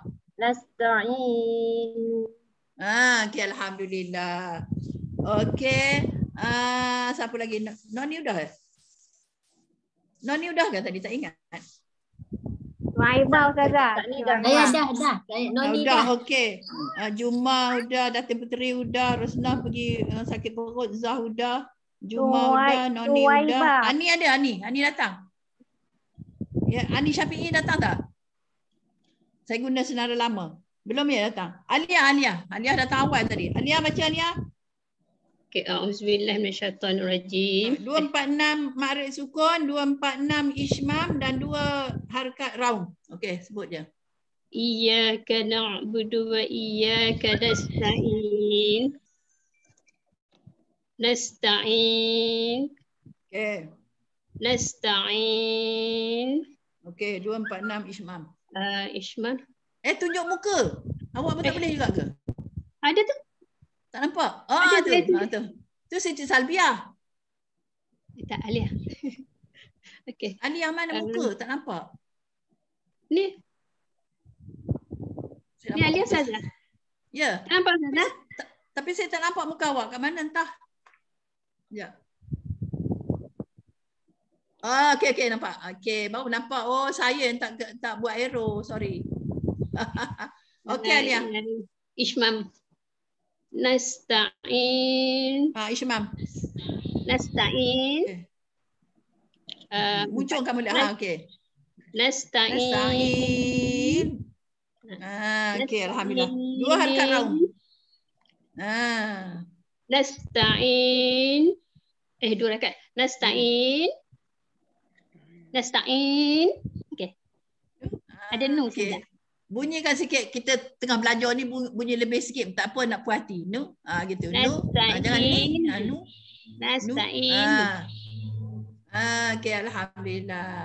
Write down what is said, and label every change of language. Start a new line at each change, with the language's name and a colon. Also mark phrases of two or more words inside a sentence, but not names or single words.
Malay: Nasta'in. Okey, alhamdulillah. Okey. Siapa lagi? Noni udah ke? Noni udah ke tadi? Tak ingat. Suhaibah Ustazah. Dah. Noni dah. Okey. Juma udah, Datin Puteri udah, Rosnah pergi sakit perut, Zah udah, Juma udah, Noni udah. Ani ada, Ani datang. Ya, Ani Syafi'i datang tak? Saya guna senarai lama. Belum ya datang. Alia datang awal tadi. Alia baca Alia.
Arabic: Okay, أعوذ بالله من الشيطان الرجيم.
Malay: 246 ma'rif sukun, 246 ismam dan 2 harakat raung. Okey, sebut je.
Arabic: إياك نعبد وإياك نستعين.
Malay: Nasta'in. Okey. Nasta'in. Okey, 246 ismam. Isman. Tunjuk muka. Awak pun tak boleh juga ke? Ada tu. Tak nampak? Ada Tu. Tu Siti Salbiah. Tak, Alia. Okey. Alia mana muka? Tak nampak. Ni. Ni Alia Ustazah. Ya. Tak nampak Ustazah? Tapi saya tak nampak muka awak. Kat mana entah. Ya. Okey, nampak. Okey, baru nampak. Oh, saya yang tak buat arrow. Sorry. Okey, Alia. Ismam. Nasta'in. Ismam. Nasta'in. Muncul kamu lihat. Okey. Nasta'in. Okey, alhamdulillah. 2 harakat raung. Nasta'in. 2 harakat. Nasta'in. Okey. Ada nun saja. Bunyikan sikit, kita tengah belajar ni bunyi lebih sikit, tak apa nak puas hati. Nu, gitu. Nu, jangan ni. Nu. Nasta'in. Okey, alhamdulillah.